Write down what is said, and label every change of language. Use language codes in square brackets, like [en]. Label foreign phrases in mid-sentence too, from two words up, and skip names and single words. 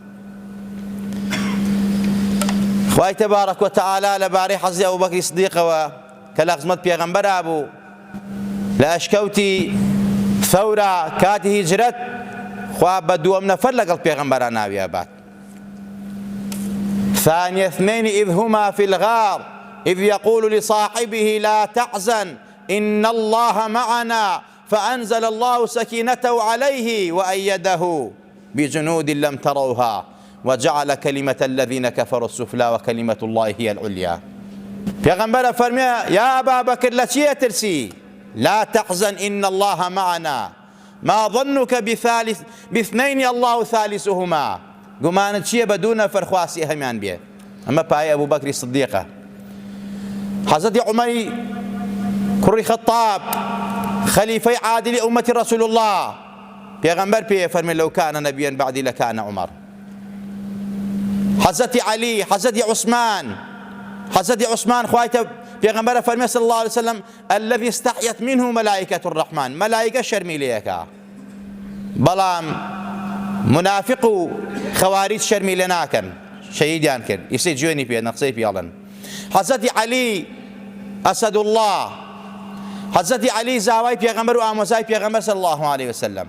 [ckb] خوای تەبارەک وتەعالا لەبارەی حەزی ئەبوبەکری سدیقەوە کە لە خزمەت پێغەمبەرا بوو لە ئەشکەوتی ثەورە کاتی هیجرەت، خوا بە دووەم نەفەر لەگەڵ پێغەمبەرا ناوی ئەبات. [ar] ثاني اثنين إذ هما في الغار إذ يقول لصاحبه لا تحزن إن الله معنا فأنزل الله سكينته عليه وأيده بجنود لم تروها وجعل كلمة الذين كفروا السفلى وكلمة الله هي العليا. [ckb] پێغەمبەرە فەرمێ یا ئەبا بەکر لە چیە ترسی؟ [ar] لا تحزن إن الله معنا ما ظنك باثنين الله ثالثهما. [ckb] گومانت چییە بە دوو نەفەر خواستی هەمان بێ؟ ئەمە پای ئەبوو بەکری سدیقە. حەزەتی عومەری کوڕی خەتاب خەلیفەی عادلی ئومەتی ڕەسوول الله پێغەمبەر پێ فەرمێ [ar] لەو کانە نەبیەن بەعدی لەکانە عومەر. [ckb] حەزەتی عەلی، حەزەتی عوسمان، حەزەتی عوسمان خوایتە پێغەمبەرە فەرمێ [ar] صلی الله عليه وسلم الذي استحيت منه ملائكة الرحمن، [ckb] مەلایکە شەرمی لێیەکە، بەڵام منافق و خەواریج شەرمی لێ ناکەن، شەهیدیان کرد، ئیسەی جوێنی پێ نەقسەی پێڵن. حەزەتی عەلی ئەسەد الله، حەزەتی عەلی زاوای پێغەمبەر و ئامۆزای پێغەمبەر [ar] صلی الله عليه وسلم.